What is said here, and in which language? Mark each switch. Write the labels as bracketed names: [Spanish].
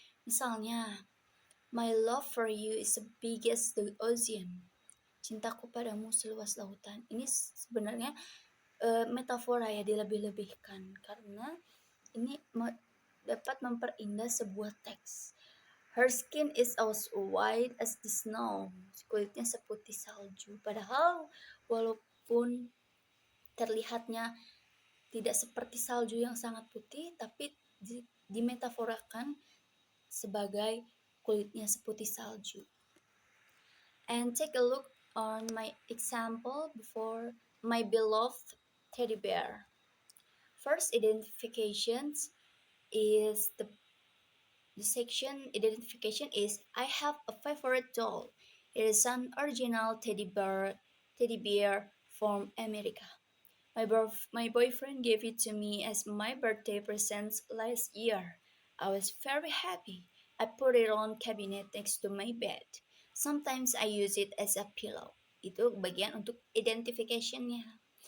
[English] Misalnya, my love for you is the biggest the ocean. [Indonesian] Cintaku padamu seluas lautan. Ini sebenarnya metafora ya, dilebih-lebihkan karena ini dapat memperindah sebuah teks. [English] Her skin is as white as the snow. [Indonesian] Kulitnya seputih salju. Padahal walaupun terlihatnya tidak seperti salju yang sangat putih, tapi dimetaforakan sebagai kulitnya seputih salju. [English] And take a look on my example before my beloved teddy bear. First identifications is the section identification is I have a favorite doll. It is an original teddy bear from America. My boyfriend gave it to me as my birthday present last year. I was very happy. I put it on cabinet next to my bed. Sometimes I use it as a pillow. [Indonesian] Itu bagian untuk identification-nya.